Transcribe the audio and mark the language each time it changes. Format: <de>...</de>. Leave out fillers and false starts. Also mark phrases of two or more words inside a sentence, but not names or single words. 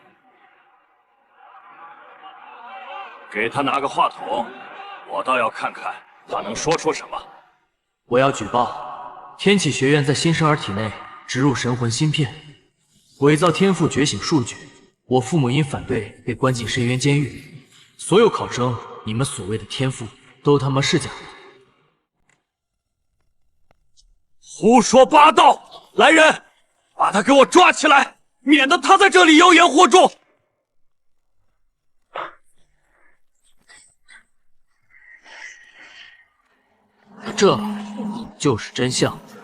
<zh>給他拿個話筒，我倒要看看他能說出什麼。我要舉報天啟學院在新生兒體內植入神魂芯片， 偽造天賦覺醒數據，我父母因反對被關進深淵監獄。所有考生，你們所謂的天賦都他媽是假的！胡說八道！来人，把他給我抓起来，免得他在这裡妖言惑众。这就是真相。</zh>